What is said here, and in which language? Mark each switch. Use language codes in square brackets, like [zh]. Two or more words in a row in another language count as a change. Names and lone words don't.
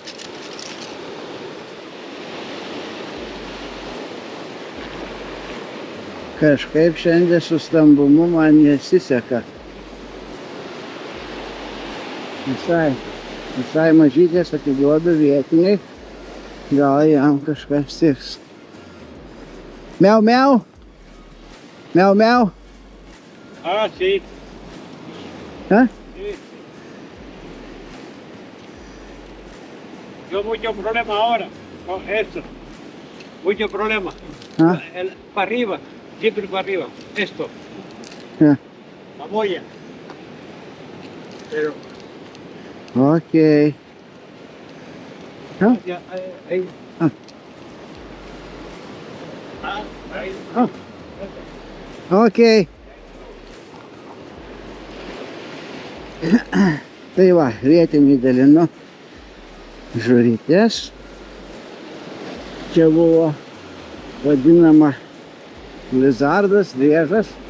[lt] Kažkaip šiandien su stambumu man nesiseka. Visai mažytės atiduodu vietiniai. Gal jam kažkas tiks. Miau, miau. Miau, miau. [es] Ah, sí. ¿Ah? Sí. Yo mucho problema ahora con esto. Mucho problema. ¿Ah? Para arriba, siempre para arriba. Esto, Ja. la molla. Pero Okei. Ja. ya, ahí. Ah. Ahí. Ah. Okei. [lt] Tai va, vietinį dalinu žuvytes. Čia buvo vadinama lizardas, driežas.